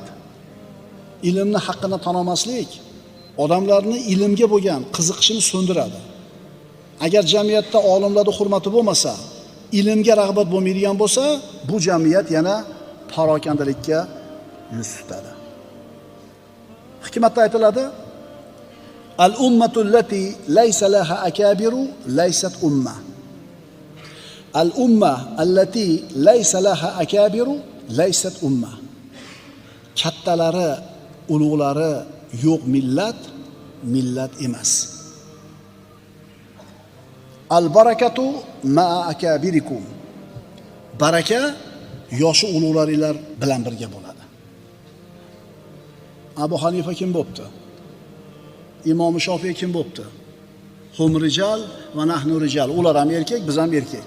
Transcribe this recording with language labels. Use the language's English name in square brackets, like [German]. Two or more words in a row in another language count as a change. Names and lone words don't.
[Uzbek] Ilmni haqqini tan olmaslik odamlarni ilmga bo'lgan qiziqishini so'ndiradi. Agar jamiyatda olimlarning hurmati bo'lmasa, ilmga rag'bat bo'lmaydigan bo'lsa, bu jamiyat yana parokandalikka yuz tutadi. Hikmatda aytiladi: [Arabic] الأمة التي ليس لها أكابر ليست أمة. الأمة التي ليس لها أكابر ليست أمة. [Uzbek] Kattalari, ulug'lari yo'q millat emas. [Arabic] البركة مع أكابركم. [Uzbek] Baraka yoshi ulug'laringlar bilan birga bo'ladi. Abu Hanifa kim bo'pti? Imom Shofiy kim bo'pti? [Arabic] هم رجال ونحن رجال. [Uzbek] Ular ham erkak, biz ham erkak.